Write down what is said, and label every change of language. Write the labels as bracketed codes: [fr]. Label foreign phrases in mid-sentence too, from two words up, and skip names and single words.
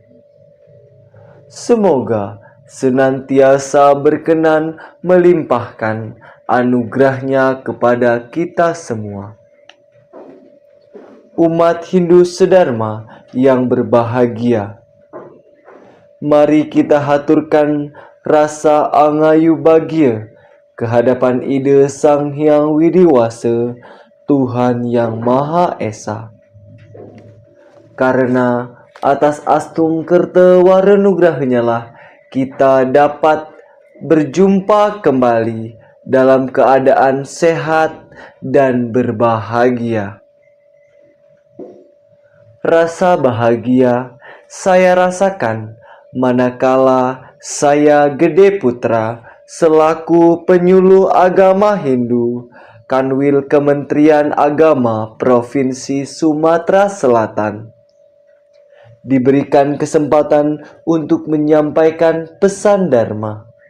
[id] Semoga senantiasa berkenan melimpahkan anugerahnya kepada kita semua. Umat Hindu sedharma yang berbahagia, mari kita haturkan rasa angayu bahagia kehadapan ide Sang Hyang Widiwasa, Tuhan yang Maha Esa. Karena atas [ban] astung kerta warenugrahnya [id] lah kita dapat berjumpa kembali dalam keadaan sehat dan berbahagia. Rasa bahagia saya rasakan manakala saya Gede Putra selaku penyuluh agama Hindu Kanwil Kementerian Agama Provinsi Sumatera Selatan diberikan kesempatan untuk menyampaikan pesan Dharma.